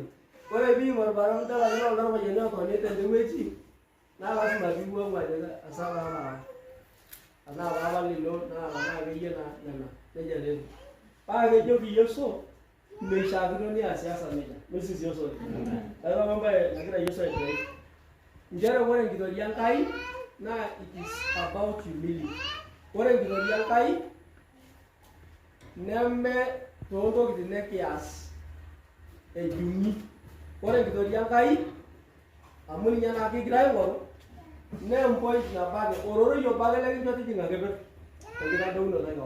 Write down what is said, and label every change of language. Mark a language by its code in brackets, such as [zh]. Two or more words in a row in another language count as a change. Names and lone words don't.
[mas] Ore piimor barabara nidol ajo ore irpayiani otoni tendewueji naa lasima piiwuang'u ajo esapa apa anaa paapa lino naa tenaa akeyie nena nejia netiu. Paa kejoki Yesu meishaakino niasiasa nejia. Mesisi Yesu oleng. Neeku apa embaye nagira Yesu aiteng'en. Nchere ore enkitoria Enkai naa [en] it is about humility. [mas] Ore enkitoria Enkai neme toontokitin nekias ejung'i. Ore enkitoria Enkai amu ninye naa kigira aing'oru naa empoint nabo ake, ororoi obo ake lekincho tijing'a kepir enkitadounoto ekewon.